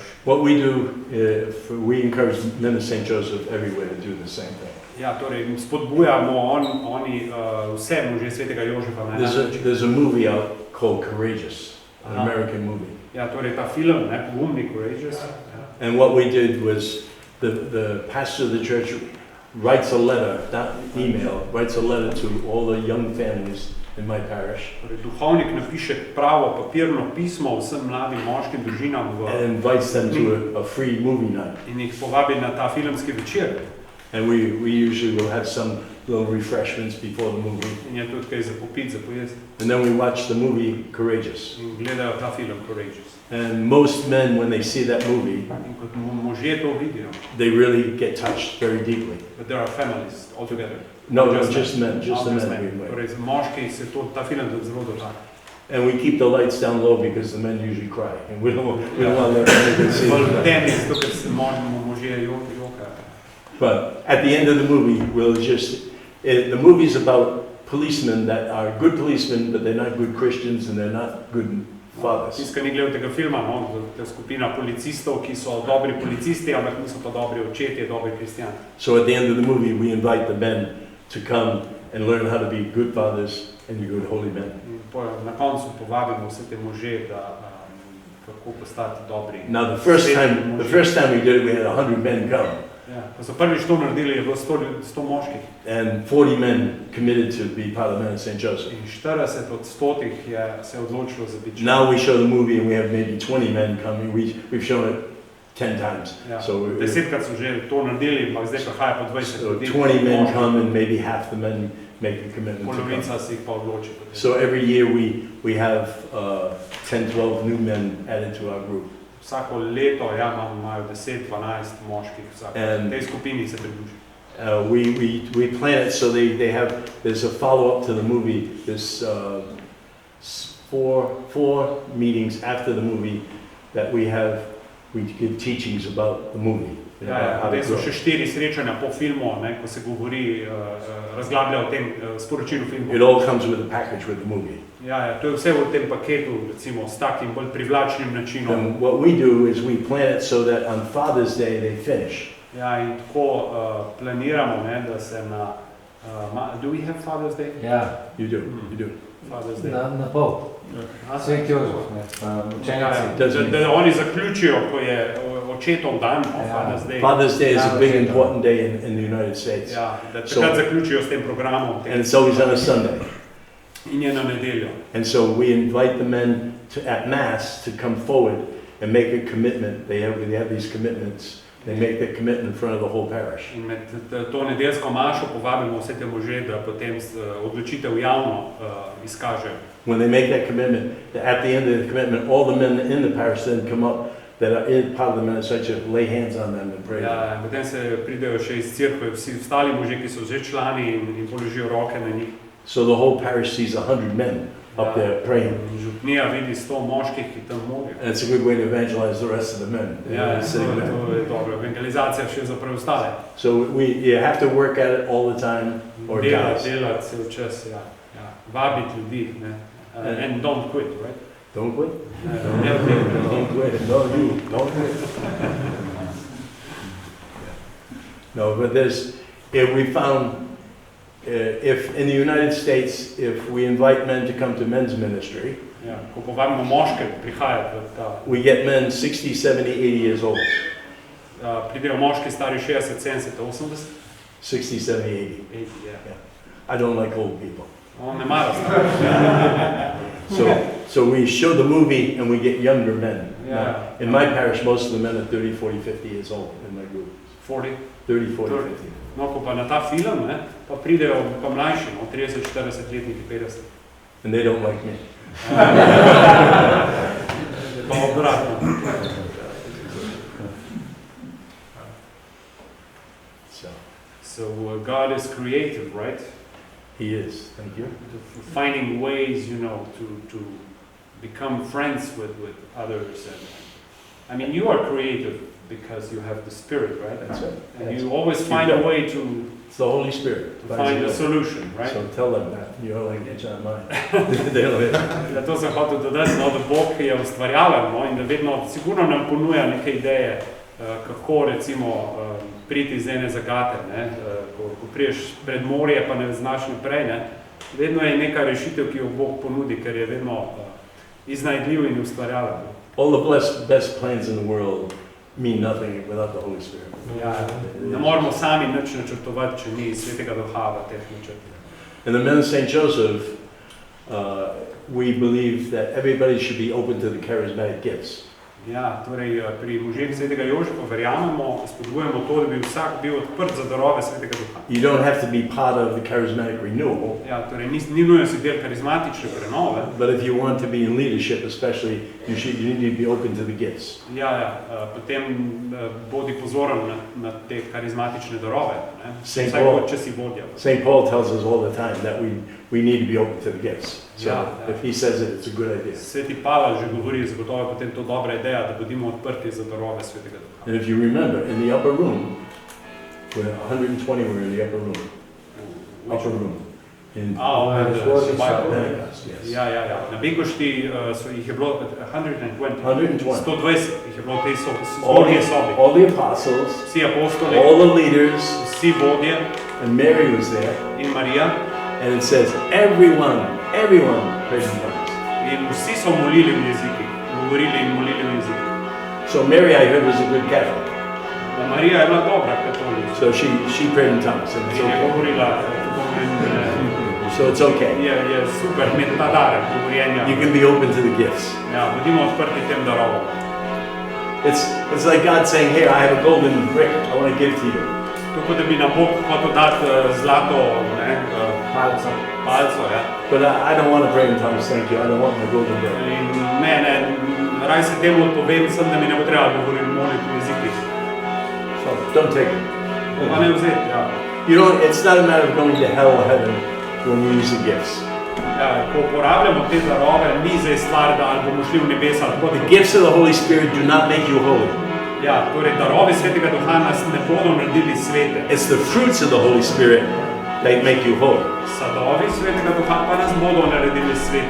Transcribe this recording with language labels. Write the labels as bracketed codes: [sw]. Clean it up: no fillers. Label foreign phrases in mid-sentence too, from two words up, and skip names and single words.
[en] What we do, we encourage men of St. Joseph everywhere to do the same thing. [sl] Ja, torej spodbujamo oni vse može Svetega Jožefa na [en] There's a movie out called Courageous. an American movie. [sl] Ja, torej ta film, ne, Pogumni, [en] Courageous. And what we did was the pastor of the church writes a letter, not email, writes a letter to all the young families in my parish. [sl] Torej, duhovnik napiše pravo papirno pismo vsem mladim moškim družinam [en] and invites them to a free movie night. [sl] In jih povabi na ta filmski večer. [en] And we usually will have some little refreshments before the movie. [sl] In je tudi kaj za popiti, za pojesti. [en] And then we watch the movie Courageous. [sl] In gledajo ta film Courageous. [en] And most men, when they see that movie, [sl] In kot možje to vidijo. [en] they really get touched very deeply. But there are families altogether. No, just men, just the men. [sl] Torej, moški se to, ta film zelo dotakne. [en] And we keep the lights down low because the men usually cry. And we don't want to let anybody see it. [sl] Temi, zato ker se možje jokajo. [en] But at the end of the movie, the movie's about policemen that are good policemen, but they're not good Christians and they're not good fathers. [sl] Tiskaj ni gledal tega filma, no, to je skupina policistov, ki so dobri policisti, ampak niso pa dobri očetje, dobri kristjani. [en] So at the end of the movie, we invite the men to come and learn how to be good fathers and good holy men. [sl] Na koncu povabimo vse te može, da kako postati dobri. [en] Now the first time we did it, we had 100 men come. [sl] Ja, ko so prvič to naredili, je bilo 100 moških. [en] And 40 men committed to be part of the men of St. Joseph. [sl] In 40 od 100 se odločilo za biti. [en] Now we show the movie and we have maybe 20 men coming. We've shown it 10 times. [sl] Ja, so 10krat so že to naredili, ampak zdaj prihaja po 20 ljudi. [en] So 20 men come and maybe half the men make a commitment to [sl] Polovica [en] come. [sl] se jih pa odloči. [en] So every year we have 10, 12 new men added to our group. [sl] Vsako leto imajo 10, 12 moških v tej skupini se pridruži. [en] We plan it so there's a follow-up to the movie. There's 4 meetings after the movie that we give teachings about the movie. [sl] Potem so še 4 srečanja po filmu, ko se govori, razglablja o tem sporočilu filmu. [en] It all comes with a package with the movie. [sl] Ja, to je vse v tem paketu, recimo, s takim bolj privlačnim načinom. [en] And what we do is we plan it so that on Father's Day they finish. [sl] Ja, in tako planiramo, da se na... [en] Do we have Father's Day? [sl] Ja. [en] You do. Father's Day. [sl] Na pol. Svetega Jožefa, učenci. Da oni zaključijo, ko je očetov dan, [en] Father's Day. Father's Day is a big important day in the United States. [sl] Ja, da takrat zaključijo s tem programom. [en] And it's always on a Sunday. [sl] In je na nedeljo. [en] And so we invite the men at Mass to come forward and make a commitment. They have these commitments. They make the commitment in front of the whole parish. [sl] In med to nedeljsko mašo povabimo vse te može, da potem odločitev javno izkažejo. [en] When they make that commitment, at the end of the commitment, all the men in the parish then come up that are in part of the men, such as lay hands on them and pray. [sl] Ja, potem se pridejo še iz cerkve vsi ostali može, ki so že člani in položijo roke na njih. [en] So the whole parish sees 100 men up there praying. [sl] Župnija vidi 100 moških, ki tam molijo. [en] And it's a good way to evangelize the rest of the men. [sl] Ja, to je dobro. Evangelizacija še za preostale. [en] So you have to work at it all the time or die. [sl] Delati cel čas, ja. Vabiti ljudi, ne. [en] And don't quit, right? Don't quit? Never quit. Don't quit. No, you don't quit. No, but we found if in the United States, if we invite men to come to men's ministry, [sl] ko povabimo moške prihajati v ta... [en] We get men 60, 70, 80 years old. [sl] Pridejo moški stari 60, 70, 80? [en] 60, 70, 80. 80, yeah. I don't like old people. [sl] On ne mara stari. [en] So we show the movie and we get younger men. Yeah. In my parish, most of the men are 30, 40, 50 years old in my group. 40? 30, 40, 50. [sl] No, ko pa na ta film, pa pridejo pa mlajši, 30, 40 letniki, 50. [en] And they don't like me. [sl] Pa obratno. [en] So God is creative, right? He is, thank you. Finding ways, to become friends with others. And I mean, you are creative because you have the Spirit, right? That's it. And you always find a way to... It's the Holy Spirit. To find a solution, right? So tell them that. Your language, not mine. They don't have. [sl] Ja, to sem hotel dodati, da Bog je ustvarjalen, in da vedno sigurno nam ponuja neke ideje, kako recimo priti iz ene zagate, ko priješ pred morje, pa ne znaš naprej, vedno je neka rešitev, ki jo Bog ponudi, ker je vedno iznajdljiv in ustvarjalen. [en] All the best plans in the world mean nothing without the Holy Spirit. [sl] Ja, ne moramo sami nič načrtovati, če ni Svetega Duha v teh načrtih. [en] In the men of St. Joseph, we believe that everybody should be open to the charismatic gifts. [sl] Ja, torej pri možeh Svetega Jožefa verjamemo, spodbujamo to, da bi vsak bil odprt za darove Svetega Duha. [en] You don't have to be part of the charismatic renewal. [sl] Ja, torej ni nujno si del karizmatične prenove. [en] But if you want to be in leadership, especially, you need to be open to the gifts. [sl] Ja, potem bodi pozoren na te karizmatične darove, ne? [en] Saint [sl] Vsaj [en] Paul- [sl] kot če si vodja. [en] St. Paul tells us all the time that we need to be open to the gifts. So Yeah. if he says it, it's a good idea. [sl] Sveti Pavel že govori, zagotovo je potem to dobra ideja, da bodimo odprti za darove Svetega Duha. [en] And if you remember, in the upper room, we're 120 were in the upper room. Upper room. In yes. [sl] Ja. Na Binkošti jih je bilo 120. 120. 120 jih je bilo v tej [en] All [sl] zgornji sobi. [en] all the apostles, [sl] Vsi apostoli, [en] all the leaders, [sl] vsi vodje [en] and Mary was there. [sl] in Marija. [en] And it says, everyone prayed in tongues. [sl] In vsi so molili v jezikih, govorili in molili v jezikih. [en] So Mary, I heard, was a good Catholic. [sl] Marija je bila dobra katolička. [en] So she prayed in tongues. And it's [sl] In je [en] okay. [sl] govorila, [en] So it's okay. [sl] je super imeti ta dar govorjenja. [en] You can be open to the gifts. [sl] Ja, bodimo odprti tem darovom. [en] It's like God saying, here, I have a golden brick I want to give to you. [sl] Tako da bi nam Bog hotel dati zlato, ne, palco, ja. [en] But I don't want to pray in tongues, thank you. I don't want my golden brick. [sl] In ne, raj se temu odpovem, sem, da mi ne bo treba govoriti moliti v jezikih. [en] So don't take it. [sl] Pa ne vzeti, ja. [en] You know, it's not a matter of going to hell or heaven when we use the gifts. [sl] Ja, ko uporabljamo te darove, ni zdaj stvar, da ali bomo šli v nebesa ali [en] The gifts of the Holy Spirit do not make you holy. [sl] Ja, torej darovi Svetega Duha nas ne bodo naredili svete. [en] It's the fruits of the Holy Spirit that make you holy. [sl] Sadovi Svetega Duha pa nas bodo naredili svete.